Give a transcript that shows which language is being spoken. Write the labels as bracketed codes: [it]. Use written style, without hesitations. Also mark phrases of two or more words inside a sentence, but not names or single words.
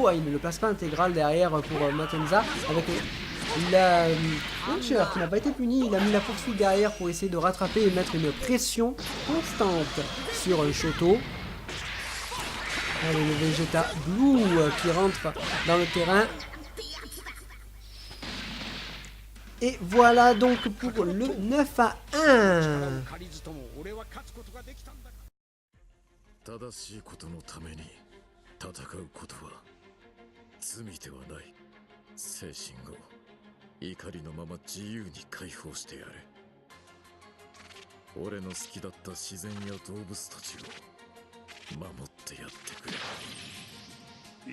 [fr] Ah, il ne le place pas intégral derrière pour Matenza. Avec la launcher qui n'a pas été puni, il a mis la poursuite derrière pour essayer de rattraper et mettre une pression constante sur Shoto. Allez, le Vegeta Blue qui rentre dans le terrain. Et voilà donc pour le 9-1. [ja] 正しいことのために戦うことは罪ではない。精神を怒りのまま自由に解放してやれ。俺の好きだった自然や動物たちを守ってやってくれ。